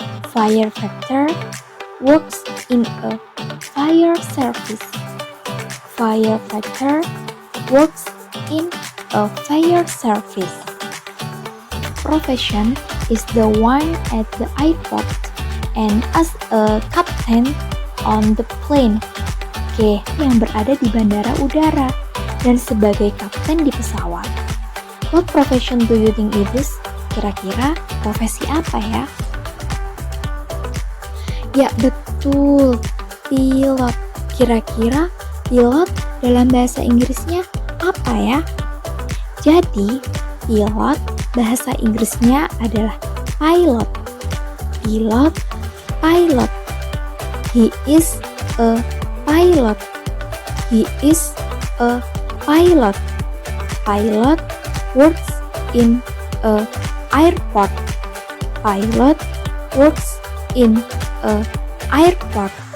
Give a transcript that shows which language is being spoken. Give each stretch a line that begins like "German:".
English: Firefighter works in a fire service. Firefighter works in a fire service. Profession is the one at the airport and as a captain on the plane.
Indonesian: Oke, yang berada di bandara udara dan sebagai kapten di pesawat.
English: What profession do you think it is?
Indonesian: Kira-kira profesi apa ya? Ya betul, pilot. Kira-kira pilot dalam bahasa Inggrisnya apa ya? Jadi, pilot bahasa Inggrisnya adalah pilot.
English: Pilot, pilot. He is a pilot. He is a pilot. Pilot works in a airport. Pilot works in a airport.